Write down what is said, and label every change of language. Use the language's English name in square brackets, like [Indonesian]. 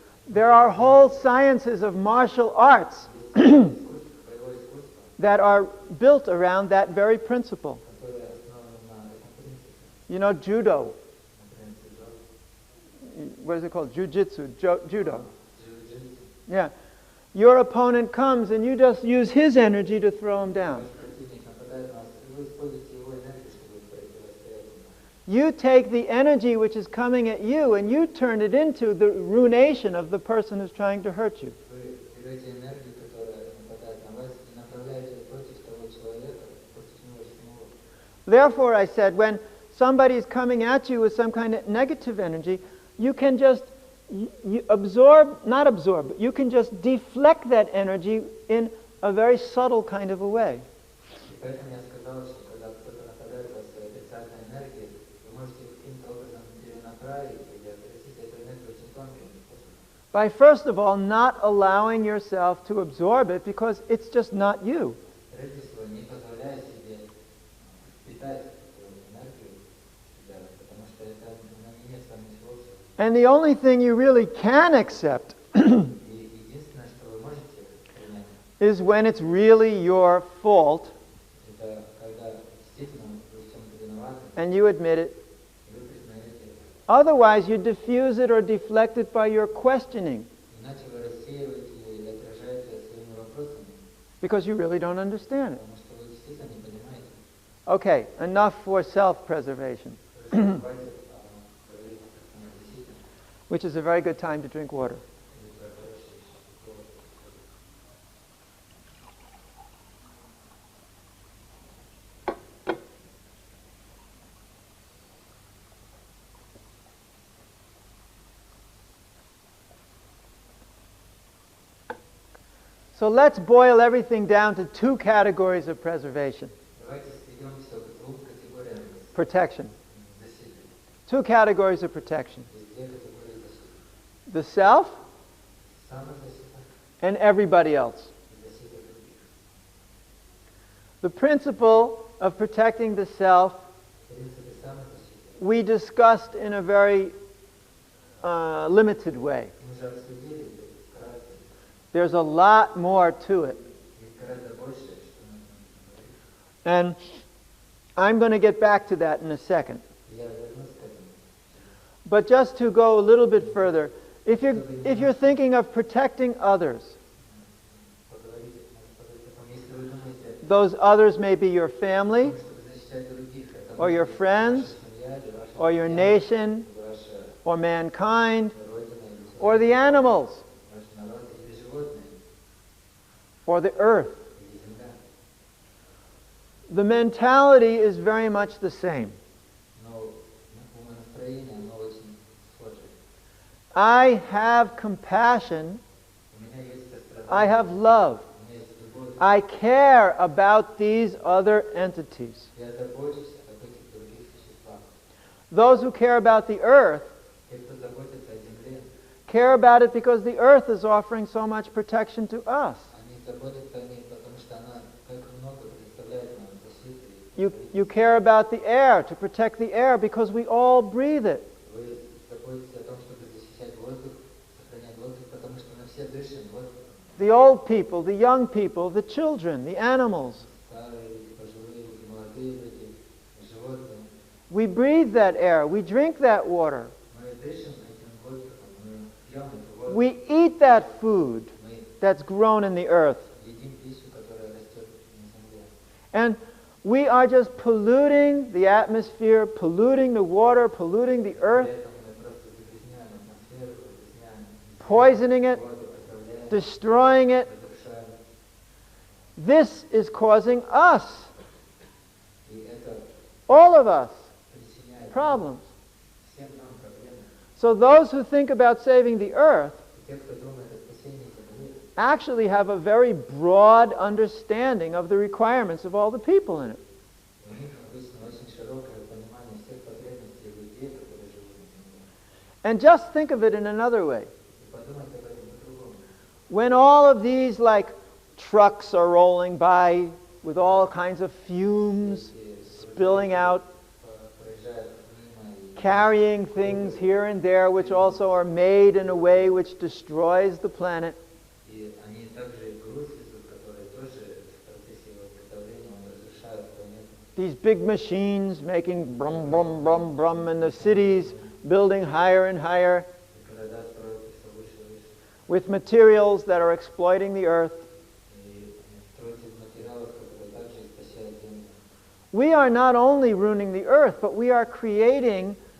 [English] There are whole sciences of martial arts [Russian] боевое искусство, [English] that are built around that very principle. [Russian] которое основано на этом принципе. [English] You know, judo. [Russian] Например, [English] What is it called? Jiu-jitsu, judo. [Russian] джиу-джитсу. [English] Yeah. Your opponent comes and you just use his energy to throw him down. [Russian] Ваш противник нападает на вас, и вы используете его энергию, чтобы противостоять ему. [English] You take the energy which is coming at you and you turn it into the ruination of the person who's trying to hurt you. [Russian] Вы берете энергию, которая нападает на вас, и направляете ее против того человека, против него самого. [English] Therefore, I said, when somebody is coming at you with some kind of negative energy, you can just not absorb, but you can just deflect that energy in a very subtle kind of a way. [Russian] И поэтому я сказал, что когда кто-то нападает на вас своей отрицательной энергией, вы можете каким-то образом перенаправить или отразить эту энергию очень тонким способом. [English] By first of all, not allowing yourself to absorb it because it's just not you. [Russian] Прежде всего, не позволяя себе питать эту энергию себя, потому что это она не имеет с вами ничего общего. [English] And the only thing you really can accept [Russian] И единственное, что вы можете принять, [English] is when it's really your fault [Russian] это когда действительно вы в чем-то виноваты, [English] and you admit it. [Russian] и вы признаете это. [English] Otherwise, you diffuse it or deflect it by your questioning [Russian] Иначе вы рассеиваете или отражаете своими вопросами, [English] because you really don't understand it. [Russian] потому что вы действительно не понимаете. [English] Okay, enough for self-preservation, [Russian] Хватит говорить о самозащите. [English] which is a very good time to drink water. [Russian] Это хороший повод. [English] So let's boil everything down to two categories of preservation, [Russian] Давайте сведем все к двум категориям [English] protection. [Russian] защиты. [English] Two categories of protection. [Russian] Есть две категории защиты. [English] The self [Russian] Самозащита [English] and everybody else. [Russian] и защита других. [English] The principle of protecting the self [Russian] В принципе, самозащита [English] we discussed in a very limited way. [Russian] мы уже обсудили вкратце. [English] There's a lot more to it. [Russian] Есть гораздо больше, что нужно говорить. [English] And I'm going to get back to that in a second. [Russian] Я вернусь к этому. [English] But just to go a little bit further, if you're thinking of protecting others, [Russian] Поговорить, может, поговорить о том, если вы думаете [English] those others may be your [Russian] о [English] family, [Russian] том, чтобы защищать других, это [English] or your [Russian] может быть [English] friends, [Russian] ваша семья, или ваша [English] or your [Russian] семья, [English] nation, [Russian] ваша [English] or mankind, [Russian] родина, или [English] or the animals, [Russian] ваш народ, или животные, [English] or the earth. [Russian] или земля. [English] The mentality is very much the same. [Russian] Но умонастроение, оно очень схоже. [English] I have compassion, [Russian] У меня есть сострадание, [English] I have love, [Russian] у меня есть любовь, [English] I care about these other entities. [Russian] я забочусь об этих других существах. [English] Those who care about the earth [Russian] Те, кто заботится о земле, [English] care about it because the earth is offering so much protection to us. [Russian] они заботятся о ней, потому что она так много предоставляет нам защиты. [English] You care about the air, to protect the air because we all breathe it. [Russian] Вы заботитесь о том, чтобы защищать воздух, сохранять воздух, потому что мы все дышим воздухом. [English] The old people, the young people, the children, the animals. [Russian] Старые люди, пожилые люди, молодые люди, животные. [English] We breathe that air, we drink that water, [Russian] Мы дышим этим воздухом, мы пьем эту воду, [English] we eat that food [Russian] мы [English] that's grown in the earth. [Russian] едим пищу, которая растет на земле. [English] And we are just polluting the atmosphere, polluting the water, polluting the earth, [Russian] При этом мы просто загрязняем атмосферу, загрязняем [English] poisoning it, [Russian] воду, отравляем, [English] destroying it. [Russian] разрушаем. [English] This is causing us, [Russian] И это [English] all of us, [Russian] причиняет [English] problems. [Russian] всем нам проблемы. [English] So those who think about saving the earth [Russian] И те, кто думает о спасении земли, [English] actually have a very broad understanding of the requirements of all the people in it. [Russian] у них обычно очень широкое понимание всех потребностей людей, которые живут на земле. [English] And just think of it in another way. [Russian] И подумать об этом по-другому. [English] When all of these like trucks are rolling by with all kinds of fumes [Russian] Если [English] spilling out, [Russian] проезжают мимо и [English] carrying things here and there which also are made in a way which destroys the planet. [Russian] И они также груз везут, которые тоже в процессе его изготовления он разрушает планету. [English] These big machines making brum, brum, brum, brum, and the cities building higher and higher [Russian] И города строятся все выше и выше. [English] with materials that are exploiting the earth. [Russian] И строятся из материалов, которые также истощают землю. [English] We are not only ruining the earth, but we are creating